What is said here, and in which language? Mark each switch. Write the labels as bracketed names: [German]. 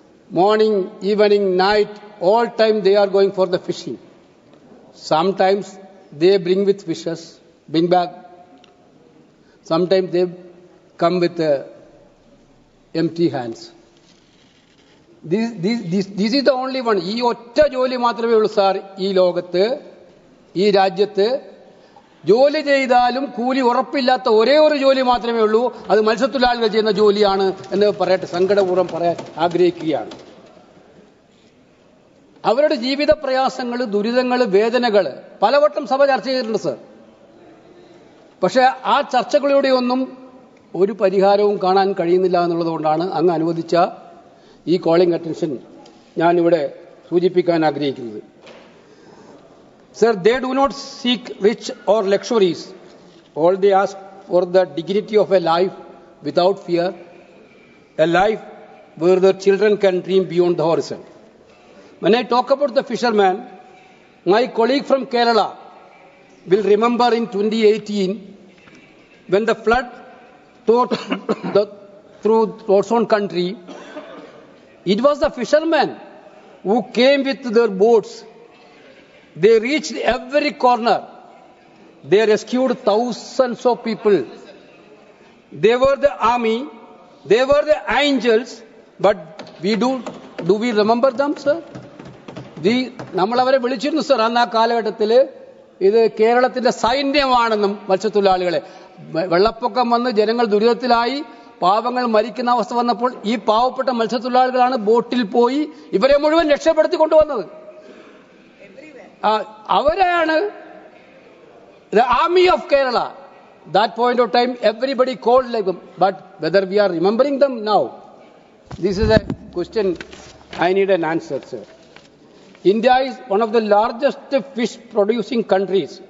[English] Morning, evening, night, all time they are going for the fishing. Sometimes they bring with fishes, bring back. Sometimes they come with empty hands. This is the only one. [Malayalam] ഈ ഒറ്റ ജോലി മാത്രമേ ഉള്ളൂ sir ഈ ലോകത്ത്, ഈ രാജ്യത്ത്. ജോലി ചെയ്താലും കൂലി ഉറപ്പില്ലാത്ത ഒരേ ഒരു ജോലി മാത്രമേ ഉള്ളൂ. അത് മത്സ്യത്തൊഴിലാളികൾ ചെയ്യുന്ന ജോലിയാണ് എന്ന് പറയട്ടെ, സങ്കടപൂർവ്വം പറയാൻ ആഗ്രഹിക്കുകയാണ്. അവരുടെ ജീവിത പ്രയാസങ്ങൾ, ദുരിതങ്ങൾ, വേദനകൾ പലവട്ടം സഭ ചർച്ച ചെയ്തിട്ടുണ്ട് സർ. പക്ഷേ ആ ചർച്ചകളിലൂടെ ഒന്നും ഒരു പരിഹാരവും കാണാൻ കഴിയുന്നില്ല എന്നുള്ളതുകൊണ്ടാണ് അങ്ങ് അനുവദിച്ച ഈ കോളിംഗ് അറ്റൻഷൻ ഞാനിവിടെ സൂചിപ്പിക്കാൻ ആഗ്രഹിക്കുന്നത്. [English] Sir, they do not seek rich or luxuries. All they ask for the dignity of a life without fear, a life where their children can dream beyond the horizon. When I talk about the fisherman, my colleague from Kerala will remember in 2018 when the flood through its own country, it was the fishermen who came with their boats. They reached every corner. They rescued thousands of people. They were the army. They were the angels. But do we remember them, sir? [Malayalam] നമ്മൾ അവരെ വിളിച്ചിരുന്നു sir. അന്ന് ആ കാലഘട്ടത്തിൽ ഇത് കേരളത്തിന്റെ സൈന്യമാണെന്നും മത്സ്യത്തൊഴിലാളികളെ. വെള്ളപ്പൊക്കം വന്ന് ജനങ്ങൾ ദുരിതത്തിലായി, പാവങ്ങൾ മരിക്കുന്ന അവസ്ഥ വന്നപ്പോൾ ഈ പാവപ്പെട്ട മത്സ്യത്തൊഴിലാളികളാണ് ബോട്ടിൽ പോയി ഇവരെ മുഴുവൻ രക്ഷപ്പെടുത്തി കൊണ്ടുവന്നത്. അവരാണ് [English] the army of Kerala. That point of time everybody called like them, but whether we are remembering them now, this is a question I need an answer, sir. India is one of the largest fish producing countries.